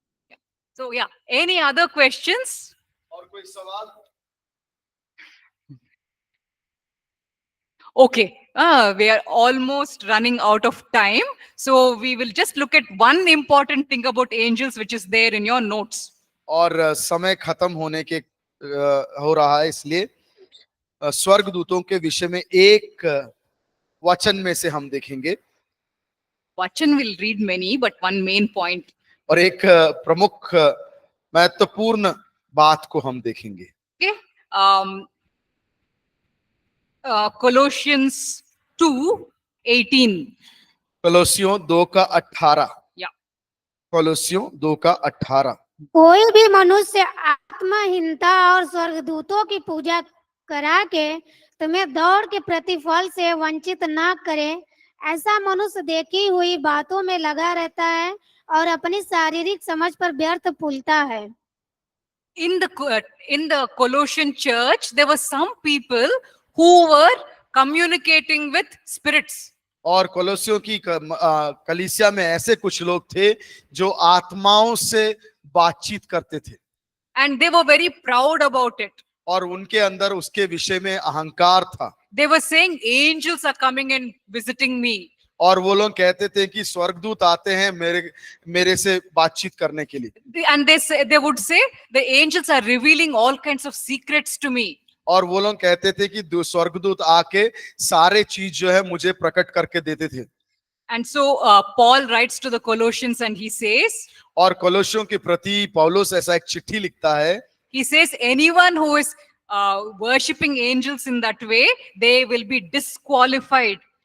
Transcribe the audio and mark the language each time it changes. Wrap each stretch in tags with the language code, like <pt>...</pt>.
<en>Yeah. So yeah, any other questions?</en> <hi>और कोई सवाल?</hi> <en>Okay, we are almost running out of time. So we will just look at one important thing about angels, which is there in your notes.</en> <hi>और समय खत्म होने के हो रहा है, इसलिए स्वर्गदूतों के विषय में एक वचन में से हम देखेंगे</hi> <en>Vachan will read many, but one main point.</en> <hi>और एक प्रमुख महत्वपूर्ण बात को हम देखेंगे.</hi> <en>Okay, Colossians 2:18.</en> <hi>कोलोसियों 2:18.</hi> <en>Yeah.</en> <hi>कोलोसियों 2:18. कोई भी मनुष्य आत्महीनता और स्वर्गदूतों की पूजा करा के तुम्हें दौड़ के प्रतिफल से वंचित ना करे, ऐसा मनुष्य देखी हुई बातों में लगा रहता है और अपनी शारीरिक समझ पर व्यर्थ फूलता है.</hi> <en>In the Colossian church, there were some people who were communicating with spirits.</en> <hi>और कोलोसियों की कलीसिया में ऐसे कुछ लोग थे जो आत्माओं से बातचीत करते थे.</hi> <en>And they were very proud about it.</en> <hi>और उनके अंदर उसके विषय में अहंकार था.</hi> <en>They were saying angels are coming and visiting me.</en> <hi>और वो लोग कहते थे कि स्वर्गदूत आते हैं मेरे से बातचीत करने के लिए.</hi> <en>And they would say the angels are revealing all kinds of secrets to me.</en> <hi>और वो लोग कहते थे कि स्वर्गदूत आके सारे चीज जो है मुझे प्रकट करके देते थे.</hi> <en>And so Paul writes to the Colossians and he says,</en> <hi>और कोलोसियों के प्रति पौलुस ऐसा एक चिट्ठी लिखता है.</hi> <en>he says anyone who is worshipping angels in that way, they will be disqualified.</en>